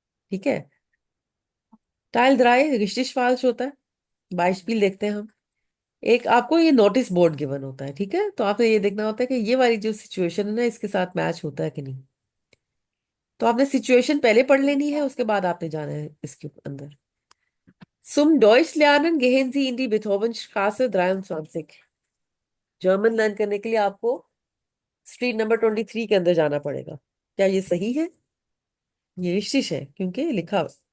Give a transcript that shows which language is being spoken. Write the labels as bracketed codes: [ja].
[hi] ठीक है। टाइल द्राय रिश्तिश फाल्स होता है। बाइशपील देखते हैं हम। एक आपको ये नोटिस बोर्ड गिवन होता है, ठीक है, तो आपने ये देखना होता है कि ये वाली जो सिचुएशन है ना, इसके साथ मैच होता है कि नहीं। तो आपने सिचुएशन पहले पढ़ लेनी है, उसके बाद आपने जाना है इसके अंदर। [de] Zum Deutsch lernen gehen Sie in die Beethovenstraße 23। [hi] German learn करने के लिए आपको स्ट्रीट नंबर 23 के अंदर जाना पड़ेगा। क्या ये सही है? ये रिश्तिश है क्योंकि लिखा Das